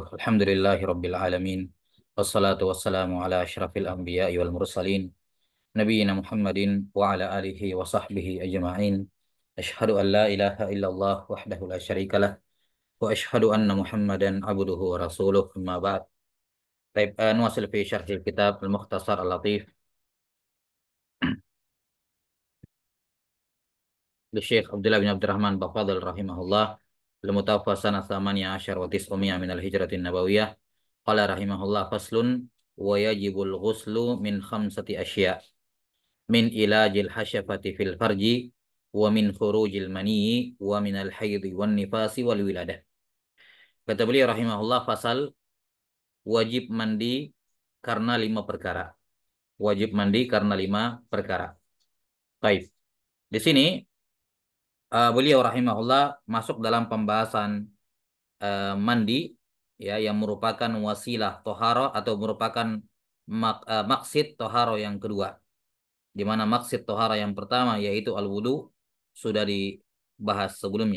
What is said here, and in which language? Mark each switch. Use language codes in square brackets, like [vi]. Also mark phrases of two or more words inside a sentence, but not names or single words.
[ar] الحمد لله رب العالمين والصلاة والسلام على أشرف الأنبياء والمرسلين. نبينا محمد وعلى آله وصحبه أجمعين. أشهد أن لا إله إلا الله وحده لا شريك له. وأشهد أن محمدا عبده ورسوله. أما بعد طيب نواصل في شرح الكتاب المختصر اللطيف. Syekh Abdullah bin Abdurrahman Bafadil rahimahullah. المتوفى سنة ثمانية عشر وتسعمائة من الهجرة النبوية. قال رحمه الله فصل ويجب الغسل من خمسة أشياء من إيلاج الحشفة في الفرج ومن خروج المني ومن الحيض والنفاس والولادة. [id] Kata beliau rahimahullah fasal wajib mandi karena 5 perkara. Wajib mandi karena 5 perkara. Baik. Di sini beliau rahimahullah masuk dalam pembahasan mandi ya yang merupakan wasilah toharo atau merupakan maksid toharo yang kedua, di mana maksid toharo yang pertama yaitu al-wudu sudah dibahas sebelumnya.